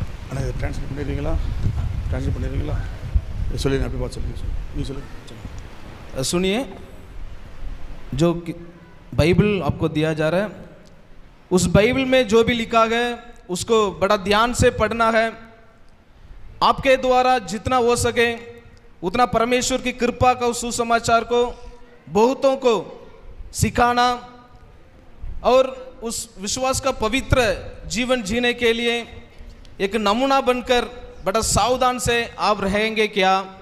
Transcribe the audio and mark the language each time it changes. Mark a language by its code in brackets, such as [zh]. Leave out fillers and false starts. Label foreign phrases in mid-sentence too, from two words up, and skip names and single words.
[ta] ஆனால் இதை ட்ரான்ஸ்லேட் பண்ணிடுறீங்களா? ட்ரான்ஸ்லேட் பண்ணிடுறீங்களா? சொல்லி நான் அப்படி பார்த்து சொல்லி நீ சொல்லு. [hi] सुनिए, जो बाइबल आपको दिया जा रहा है, उस बाइबल में जो भी लिखा है उसको बड़ा ध्यान से पढ़ना है. आपके द्वारा जितना हो सके उतना परमेश्वर की कृपा का सुसमाचार को बहुतों को सिखाना और उस विश्वास का पवित्र जीवन जीने के लिए एक नमूना बनकर बड़ा सावधान से आप रहेंगे क्या?